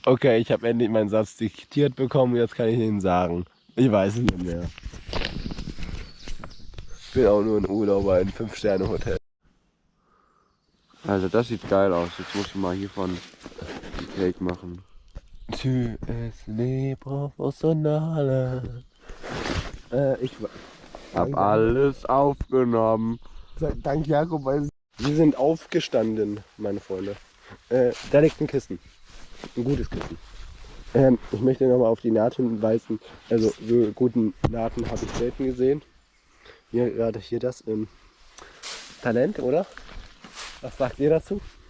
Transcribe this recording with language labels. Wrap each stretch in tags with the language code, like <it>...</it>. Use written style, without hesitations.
<de>Okay, ich habe endlich meinen Satz diktiert bekommen, jetzt kann ich ihn sagen. Ich weiß es nicht mehr. Ich bin auch nur ein Urlauber in 5-Sterne-Hotel. Also das sieht geil aus. Jetzt musst du mal hiervon ein Cake machen.</de> <fr>Tu es les professionnels.</fr> <de>Ich Hab alles aufgenommen. Dank Jakob, weil wir sind aufgestanden, meine Freunde. Da liegt ein Kissen. Ein gutes Kissen. Ich möchte nochmal auf die Naht hinweisen. Also so guten Nahten habe ich selten gesehen. Hier gerade hier das Talent, oder? Was sagt ihr dazu?</de>